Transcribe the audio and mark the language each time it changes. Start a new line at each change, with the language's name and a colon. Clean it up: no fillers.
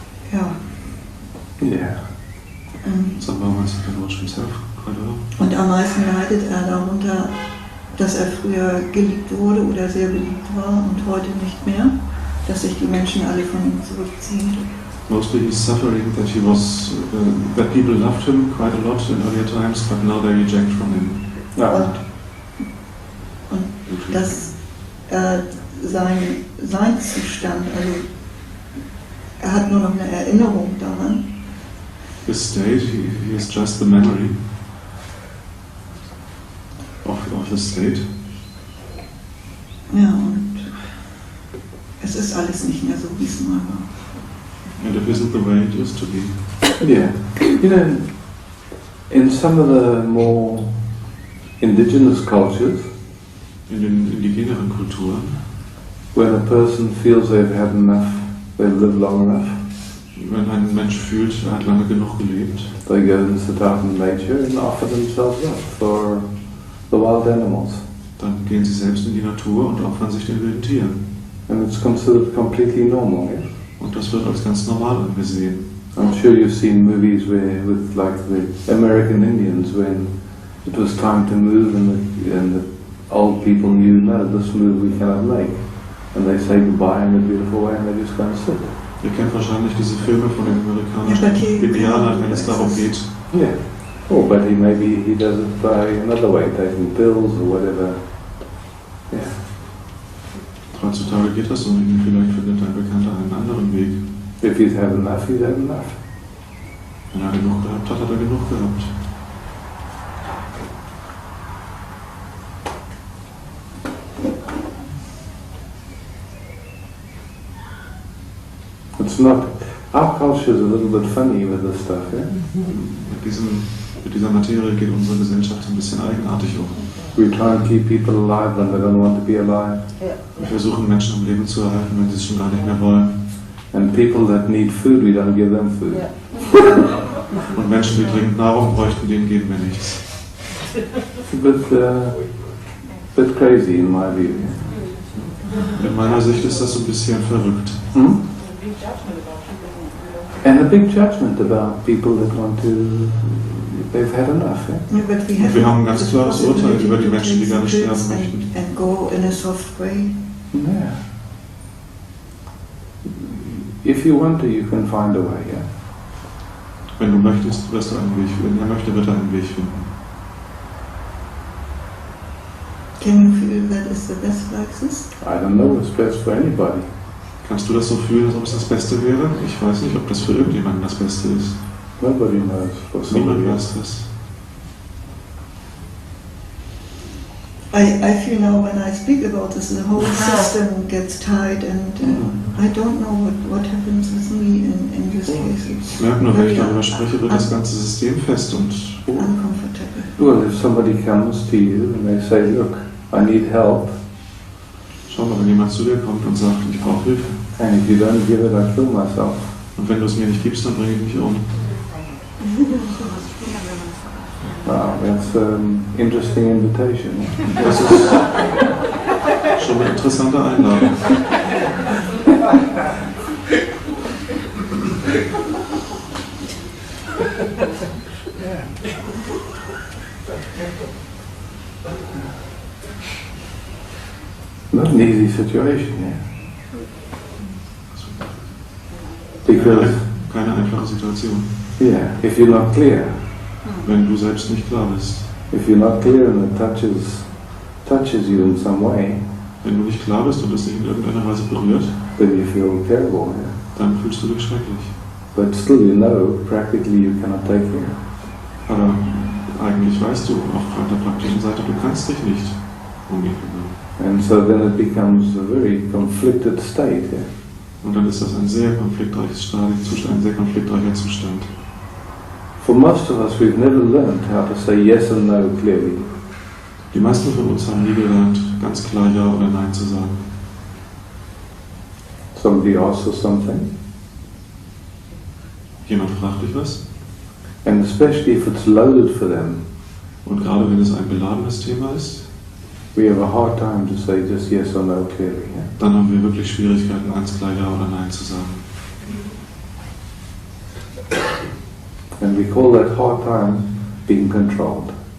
German: Ja.
English: Yeah. Some moments he can watch himself quite a lot.
German: Und am meisten leidet er darunter, dass er früher geliebt wurde oder sehr beliebt war und heute nicht mehr, dass sich die Menschen alle von ihm zurückziehen.
English: Mostly he's suffering that he was, that people loved him quite a lot in earlier times, but now they reject from him.
German: Ja. Und dass sein Zustand, also er hat nur noch eine Erinnerung daran.
English: His state, he has just the memory of the state.
German: Ja, und es ist alles nicht mehr so, wie es mal war.
English: And it isn't the way it used to be. Yeah. You know, in some of the more indigenous cultures,
German: In den indigeneren Kulturen,
English: when a person feels they've had enough, they've lived long enough,
German: wenn ein Mensch fühlt, er hat lange genug gelebt,
English: they go and sit out in nature and offer themselves up for the wild animals.
German: dann gehen sie selbst in die Natur und opfern sich den wilden Tieren.
English: And it's considered completely normal, yeah?
German: Und das wird als ganz normal angesehen.
English: I'm sure you've seen movies where, with like the American Indians, when it was time to move and the old people knew, no, this move we cannot make. And they say goodbye in a beautiful way and they just go and sit.
German: Ihr kennt wahrscheinlich diese Filme von den amerikanischen
English: Ja, but
German: Indianern, wenn es darum geht.
English: Yeah. Oh, but he does it by another way, taking pills or whatever. Yeah.
German: Heutzutage geht das so nicht. Vielleicht findet ein Bekannter einen anderen Weg.
English: If he's had enough, he's had enough.
German: Wenn er genug gehabt hat, hat er genug gehabt.
English: It's not. Our culture is a little bit funny with this stuff, yeah?
German: Mit dieser Materie geht unsere Gesellschaft ein bisschen eigenartig um.
English: We try and keep people alive when they don't want to be alive.
German: Wir versuchen Menschen am Leben zu erhalten, wenn sie es schon gar nicht mehr wollen.
English: And people that need food, we don't give them food.
German: Und Menschen, die dringend Nahrung bräuchten, denen geben wir nichts.
English: It's a bit crazy in my view.
German: In meiner Sicht ist das ein bisschen verrückt. Hmm?
English: And a big judgment about people that want to, they've had enough. Yeah? Yeah, but
German: Und wir haben ein ganz klares Urteil über die Menschen, die gerne sterben möchten.
English: And go in a soft way. Yeah. If you want to, you can find a way, yeah? Wenn du möchtest, wirst du einen Weg finden. Wenn er möchte, wird er einen Weg finden. Can you feel that is the best like this? I don't know what's best for anybody.
German: Kannst du das so fühlen, als ob es das Beste wäre? Ich weiß nicht, ob das für irgendjemanden das Beste ist.
English: Nobody knows for somebody
German: Niemand
English: else.
German: weiß das.
English: I feel now when I speak about this, the whole system gets tight, and I don't know what happens with me in this case.
German: Ich merke nur, wenn ich darüber spreche, wird das ganze System fest und
English: uncomfortable. Well, if somebody comes to you and they say, look, I need help,
German: schau mal, wenn jemand zu dir kommt und sagt, ich brauche Hilfe.
English: and if you don't give it, I kill myself.
German: Und wenn du es mir nicht gibst, dann bringe ich mich um.
English: Wow, that's an interesting invitation.
German: Das ist schon eine interessante Einladung.
English: Not an easy situation, yeah. Because,
German: Keine einfache Situation.
English: yeah, if you're not clear,
German: Wenn du selbst nicht klar bist.
English: if you're not clear and it touches you in some way,
German: Wenn du nicht klar bist und es dich in irgendeiner Weise berührt,
English: then you feel terrible, yeah.
German: dann fühlst du dich schrecklich.
English: But still you know, practically you cannot take care.
German: Aber eigentlich weißt du auf der praktischen Seite, du kannst dich nicht um ihn kümmern.
English: And so then it becomes a very conflicted state, yeah.
German: Und dann ist das ein sehr konfliktreiches Zustand, ein sehr konfliktreicher Zustand.
English: For most of us, we've never learned how to say yes and no clearly.
German: Die meisten von uns haben nie gelernt, ganz klar Ja oder Nein zu sagen.
English: Somebody asks us something,
German: Jemand fragt dich was
English: and especially if it's loaded for them,
German: und gerade wenn es ein beladenes Thema ist,
English: we have a hard time to say just yes or no clearly. Yeah?
German: dann haben wir wirklich Schwierigkeiten, ganz klar Ja oder Nein zu sagen.
English: And we call that hard time being controlled.